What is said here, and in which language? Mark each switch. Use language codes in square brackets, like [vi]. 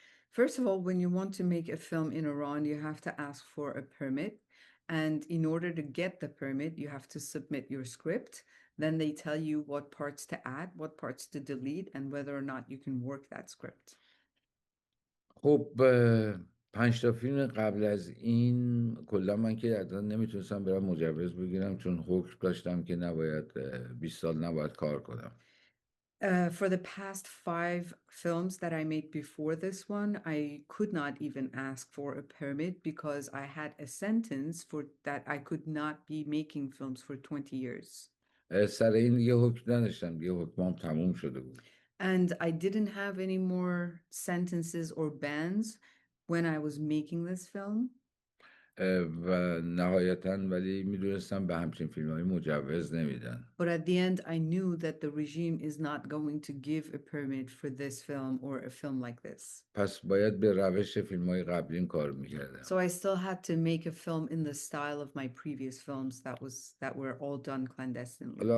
[en] First of all, when you want to make a film in Iran, you have to ask for a permit. And in order to get the permit, you have to submit your script. Then they tell you what parts to add, what parts to delete, and whether or not you can work that script. [fa] خب 5 تا فیلم قبل از این کلا من که حتی نمیتونستم برم مجوز بگیرم چون حکم داشتم که نباید 20 سال نباید کار کنم. [en] For the past 5 films that I made before this one, I could not even ask for a permit because I had a sentence for that I could not be making films for 20 years. [fa] سر این دیگه حکم نداشتم، دیگه حکمام تموم شده بود. [en] And I didn't have any more sentences or bans when I was making this film. [fa] و نهایتا ولی میدونستم به همچین فیلم های مجوز نمیدن. [en] But at the end, I knew that the regime is not going to give a permit for this film or a film like this. [fa] پس باید به روش فیلم های قبلیم کار میکردم. [en] So I still had to make a film in the style of my previous films that were all done clandestinely.